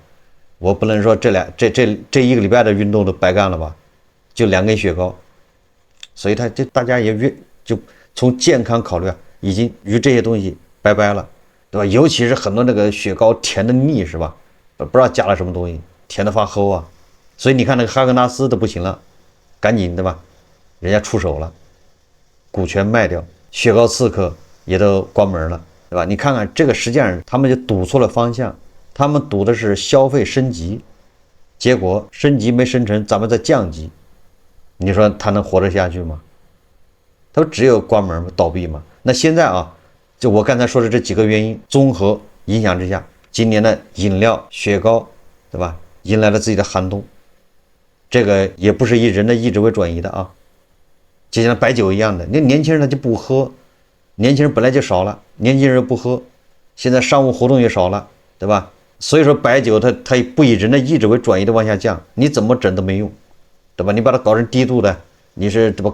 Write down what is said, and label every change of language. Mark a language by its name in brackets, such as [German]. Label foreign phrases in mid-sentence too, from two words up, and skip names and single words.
[Chinese] 我不能說這一個禮拜的運動都白幹了吧，就2根雪糕，所以大家也就從健康考慮啊，已經與這些東西拜拜了，對吧？尤其是很多那個雪糕甜的膩是吧？不知道加了什麼東西，甜的發齁啊！所以你看那個哈根達斯都不行了，趕緊對吧？人家出手了，股權賣掉，雪糕刺客也都關門了，對吧？你看看這個實際上他們就賭錯了方向。他們賭的是消費升級，結果升級沒升成，咱們再降級，你說他能活得下去嗎？他只有關門倒閉嘛。那現在啊，就我剛才說的這幾個原因綜合影響之下，今年的飲料雪糕，對吧，迎來了自己的寒冬。這個也不是以人的意志為轉移的啊，就像白酒一樣的，那年輕人他就不喝，年輕人本來就少了，年輕人又不喝，現在商務活動也少了，對吧？所以說白酒它不以人的意志為轉移的往下降，你怎麼整都沒用，對吧？你把它搞成低度的，你是對吧？